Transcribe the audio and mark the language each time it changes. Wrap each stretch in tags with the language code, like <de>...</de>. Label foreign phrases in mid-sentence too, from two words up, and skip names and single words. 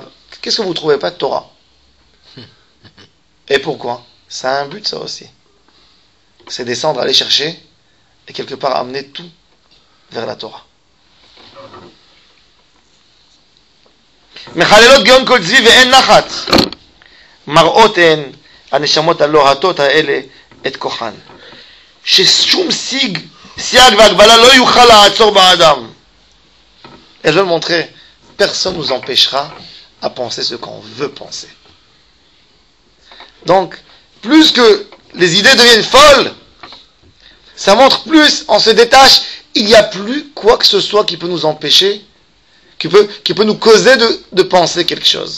<fr>Qu'est-ce que vous ne trouvez pas de Torah? Et pourquoi? Ça a un but, ça aussi. C'est descendre, aller chercher, et quelque part amener tout vers la Torah.</fr> <he>מחללות גאון כל צבי ואין נחת. מראות הן הנשמות הלוהטות האלה את כוחן. ששום סייג והגבלה לא יוכל לעצור באדם.</he> <fr>Elles veulent montrer, personne ne nous empêchera à penser ce qu'on veut penser. Donc, plus que les idées deviennent folles, ça montre plus, on se détache il n'y a plus quoi que ce soit qui peut nous empêcher, qui peut nous causer de penser quelque chose.</fr>